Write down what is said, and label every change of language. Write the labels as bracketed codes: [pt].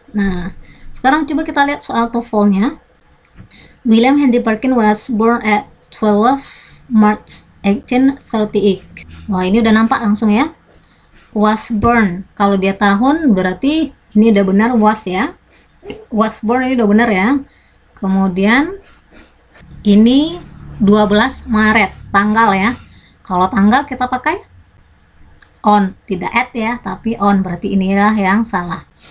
[id] Nah, sekarang coba kita lihat soal TOEFL-nya. [en] William Henry Perkins was born at 12 March 1838. [id] Wah, ini udah nampak langsung ya. [en] Was born, [id] kalau dia tahun berarti ini udah benar was ya. [en] Was born [id] ini udah benar ya. Kemudian ini 12 Maret, tanggal ya. Kalau tanggal kita pakai on, tidak at ya, tapi on, berarti inilah yang salah.